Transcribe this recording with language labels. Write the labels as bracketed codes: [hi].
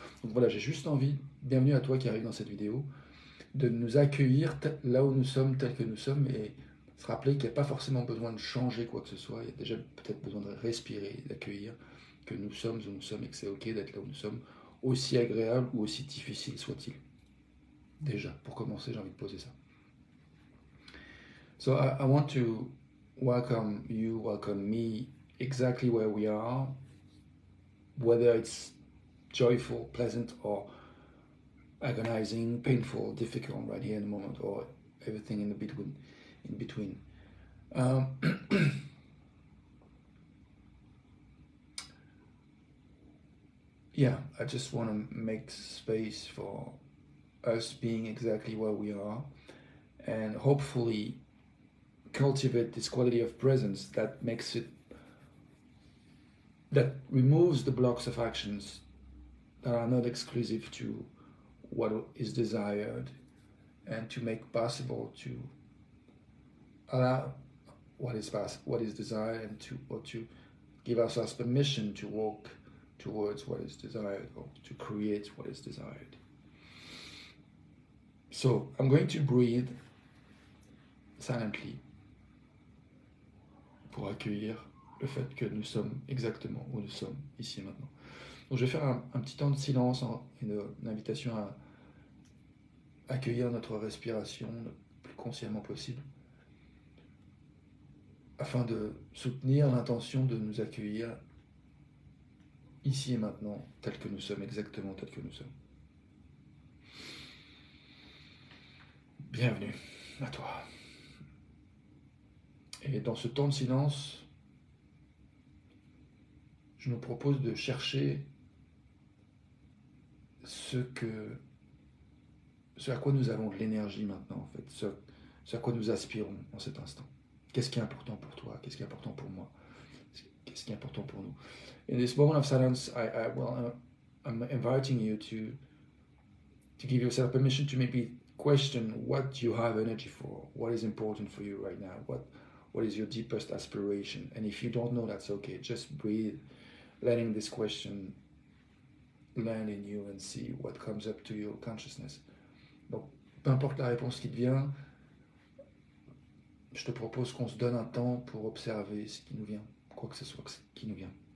[fr] Donc voilà, j'ai juste envie, bienvenue à toi qui arrive dans cette vidéo, de nous accueillir là où nous sommes, tels que nous sommes, et se rappeler qu'il n'y a pas forcément besoin de changer quoi que ce soit, il y a déjà peut-être besoin de respirer, d'accueillir que nous sommes où nous sommes et que c'est ok d'être là où nous sommes, aussi agréable ou aussi difficile soit-il. Déjà, pour commencer, j'ai envie de poser ça. [en] So I want to welcome you, welcome me exactly where we are, whether it's joyful, pleasant, or agonizing, painful, difficult right here in the moment, or everything in between. Um, yeah, I just want to make space for us being exactly where we are and hopefully cultivate this quality of presence that removes the blocks of actions that are not exclusive to what is desired and to make possible to allow what is desired and to give ourselves permission to walk towards what is desired or to create what is desired. So I'm going to breathe silently [fr] pour accueillir le fait que nous sommes exactement où nous sommes ici et maintenant. Donc je vais faire un petit temps de silence, une invitation à accueillir notre respiration le plus consciemment possible, afin de soutenir l'intention de nous accueillir ici et maintenant, tel que nous sommes, exactement tel que nous sommes. Bienvenue à toi. Et dans ce temps de silence, je nous propose de chercher ce à quoi nous avons de l'énergie maintenant, en fait, ce à quoi nous aspirons en cet instant. Qu'est-ce qui est important pour toi? Qu'est-ce qui est important pour moi? Qu'est-ce qui est important pour nous? [en] In this moment of silence, I'm inviting you to give yourself permission to maybe question what you have energy for, what is important for you right now, what is your deepest aspiration. And if you don't know, that's okay. Just breathe, letting this question land in you and see what comes up to your consciousness. [fr] Donc, peu importe la réponse qui te vient, je te propose qu'on se donne un temps pour observer ce qui nous vient, quoi que ce soit qui nous vient.